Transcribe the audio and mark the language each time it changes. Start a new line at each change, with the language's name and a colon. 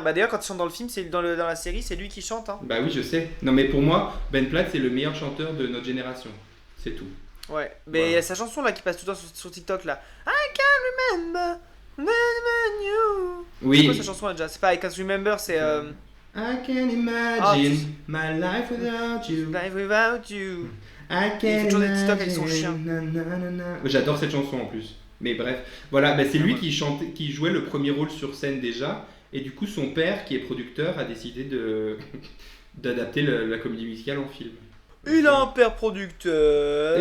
French: Bah d'ailleurs quand il chante dans le film, c'est dans la série, c'est lui qui chante. Hein. Bah oui, je sais. Non mais pour moi, Ben Platt c'est le meilleur chanteur de notre génération. C'est tout. Ouais, mais il y a sa chanson là qui passe tout le temps sur TikTok là.
English: I can't remember you.
French: Oui. C'est quoi sa chanson là déjà? C'est pas I can't remember, c'est
English: I can imagine my life without you. Life without you. I
French: Il fait
English: can
French: toujours des TikTok avec
English: imagine.
French: son chien. J'adore cette chanson en plus. Mais bref, voilà, bah, c'est lui qui jouait le premier rôle sur scène déjà. Et du coup, son père, qui est producteur, a décidé d'adapter la comédie musicale en film. Il a un père producteur.